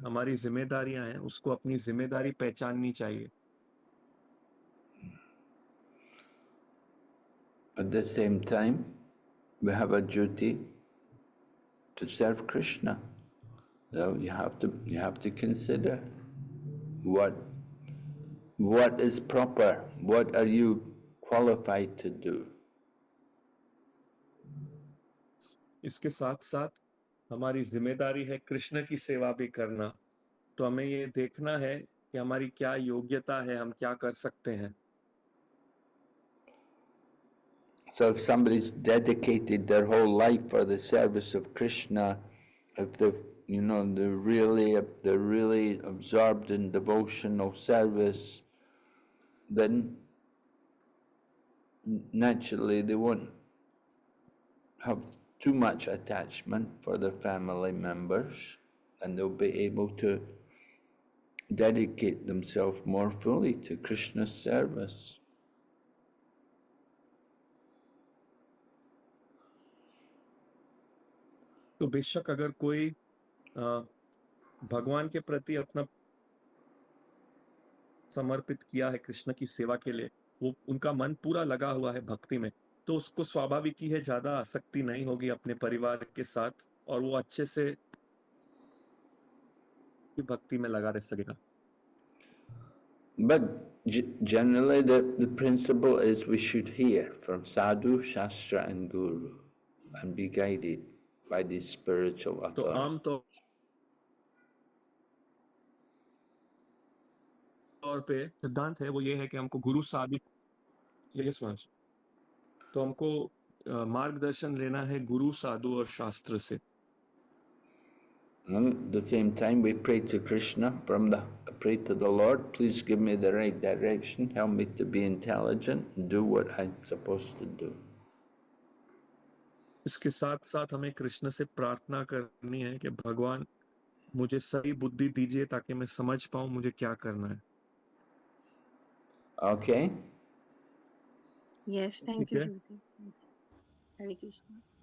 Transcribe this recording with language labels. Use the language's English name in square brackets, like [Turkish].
[Hindi] हमारी जिम्मेदारियां हैं, उसको अपनी जिम्मेदारी पहचाननी चाहिए। [English] At the same time, we have a duty to serve Krishna. So you have to consider what is proper, what are you qualified to do. [Hindi] इसके साथ साथ हमारी जिम्मेदारी है कृष्ण की सेवा भी करना। तो हमें ये देखना है कि हमारी क्या योग्यता है, हम क्या कर सकते हैं। [English] So if somebody's dedicated their whole life for the service of Krishna, if they're really absorbed in devotional service, then naturally they won't have too much attachment for their family members, and they'll be able to dedicate themselves more fully to Krishna's service. [Hindi] तो बेशक अगर कोई भगवान के प्रति अपना समर्पित किया है कृष्ण की सेवा के लिए, वो उनका मन पूरा लगा हुआ है भक्ति में, तो उसको स्वाभाविक ही है ज्यादा आसक्ति नहीं होगी अपने परिवार के साथ, और वो अच्छे से भक्ति में लगा रह सकेगा। [English] But generally the principle is we should hear from sadhu, shastra and guru and be guided by these spiritual [Hindi] तो [English] authorities. [Hindi] आम तौर पे सिद्धांत है वो ये है कि हमको गुरु साधु तो हमको मार्गदर्शन लेना है गुरु, साधु और शास्त्र से। [English] And at the same time, we pray to Krishna pray to the Lord, please give me the right direction, help me to be intelligent and do what I'm supposed to do. [Hindi] इसके साथ साथ हमें कृष्ण से प्रार्थना करनी है कि भगवान मुझे सही बुद्धि दीजिए ताकि मैं समझ पाऊं मुझे क्या करना है। [English] Okay? Yes, thank you, Gurudev. Hare Krishna.